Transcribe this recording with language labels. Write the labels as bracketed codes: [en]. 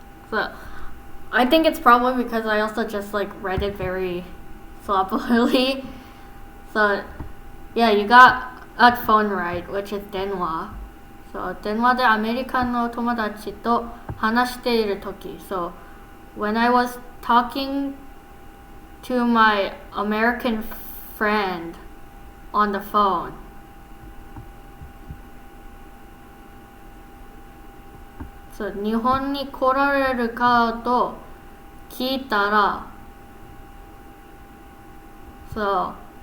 [en] So, I think it's probably because I also just like read it very sloppily. So, yeah, you got a phone right, which is 電話. [ja] So, 電話でアメリカの友達と話しているとき. [en] So, when I was talking to my American friend on the phone. [ja] So, 日本に来られるかと聞いたら So,